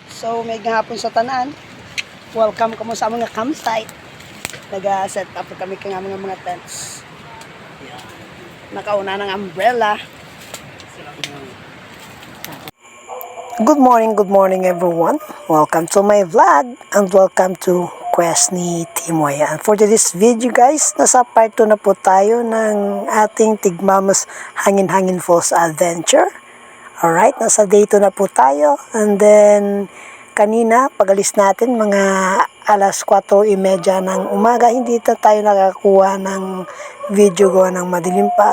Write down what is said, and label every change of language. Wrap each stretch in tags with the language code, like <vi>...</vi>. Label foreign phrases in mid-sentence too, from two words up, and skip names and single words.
<hil>So may gahapon sa tanan. Welcome kamo sa mga campsite. Naga-set up kami kang mga tents.</hil> <en>Yeah.</en> <hil>Nakauna ng</hil> <en>umbrella. Good morning everyone. Welcome to my vlog and welcome to Quest ni Timoy. And for today's video guys,</en> <tl>nasa part 2 na po tayo ng ating</tl> <en>Tigmamos Hangin-Hangin Falls Adventure.</en> <tl>Alright, nasa day 2 na po tayo. And then, kanina, pag-alis natin, mga alas 4:30 ng umaga, hindi na tayo nakakuha ng video gawa ng madilim pa.</tl>